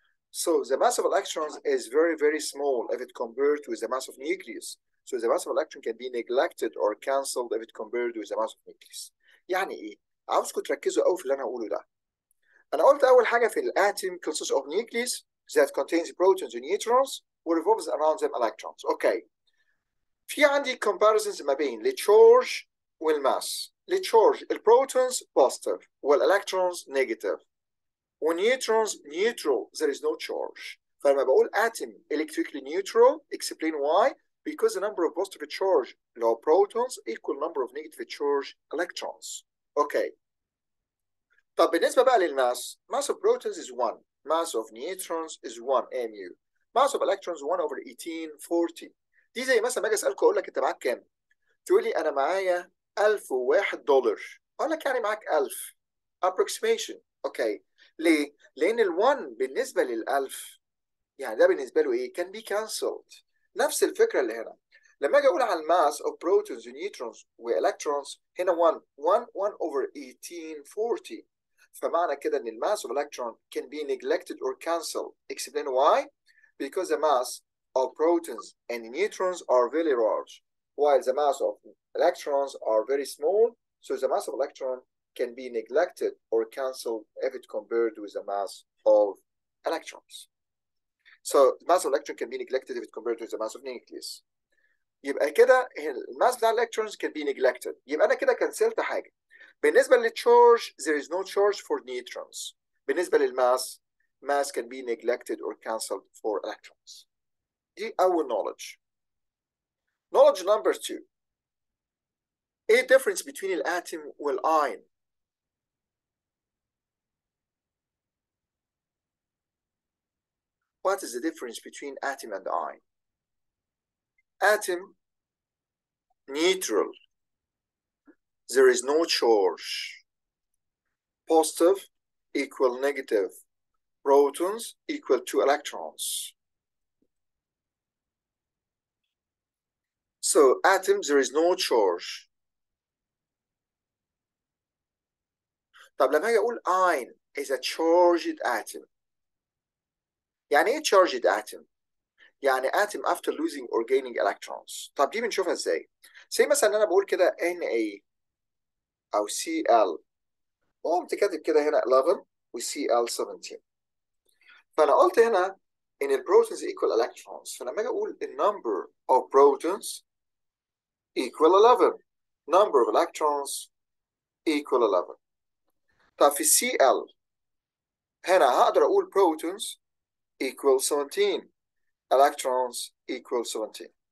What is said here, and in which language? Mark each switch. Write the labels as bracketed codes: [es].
[en] So the mass of electrons is very, very small if it compared with the mass of nucleus. So the mass of electron can be neglected or cancelled if it compared with the mass of nucleus. [ar] يعني ايه؟ عاوزكم تركزوا قوي في اللي انا هقوله ده. انا قلت اول حاجه في الاتم [en] consists of nucleus that contains protons and neutrons revolves around them electrons. Okay. [ar] في عندي comparisons ما بين التشارج والماس. التشارج البروتونز positive والالكترونز negative. [en] ونيوترونز neutral, there is no charge. [ar] فلما بقول [en] atom electrically neutral, explain why. Because the number of positive charge [ar] اللي هو [en] protons equal number of negative charge electrons. Okay. [ar] طب بالنسبة بقى للماس, [en] mass of protons is 1, mass of neutrons is 1 mu, mass of electrons 1/1840. [ar] دي زي مثلا ما اجي اسالكم اقول لك انت معاك كام؟ تقول لي انا معايا $1001. اقول لك يعني معاك 1000 approximation. اوكي. ليه؟ لان ال1 بالنسبة لل1000 يعني ده بالنسبة له ايه؟ كان بي cancelled. نفس الفكرة اللي هنا. لما اجي اقول على الماس [en] of protons and neutrons [ar] والكترونز هنا 1/1840. فمعنى كده ان الماس [en] of electron can be neglected or cancelled. Explain why? Because the mass of protons and neutrons are very large, while the mass of electrons are very small. So the mass of electron can be neglected or cancelled if it compared with the mass of electrons. So the mass of electron can be neglected if it compared with the mass of nucleus. [ar] يبقى كده الماس بتاع [en] electrons can be neglected. [ar] يبقى انا كده كنسلت حاجه. بالنسبه للتشارج [en] there is no charge for neutrons. [ar] بالنسبه للماس [en] mass can be neglected or cancelled for electrons. [ar] دي اول knowledge. [en] Knowledge number 2. ايه difference between [ar] الاتم والاين؟ [en] What is the difference between atom and ion? Atom, neutral. There is no charge. Positive equal negative. Protons equal to electrons. So atom, there is no charge. [ar] طب لما اجي اقول [en] ion is a charged atom. [ar] يعني ايه [en] charged atom؟ يعني atom after losing or gaining electrons. [ar] طب دي بنشوفها ازاي؟ زي مثلا انا بقول كده Na او Cl وقمت كاتب كده هنا 11 و Cl 17. فانا قلت هنا ان البروتونز [en] equal electrons. [ar] فلما اجي اقول [en] the number of protons equal 11, number of electrons equal 11. [ar] طب في Cl هنا هقدر اقول [en] protons equal 17. Electrons equal 17.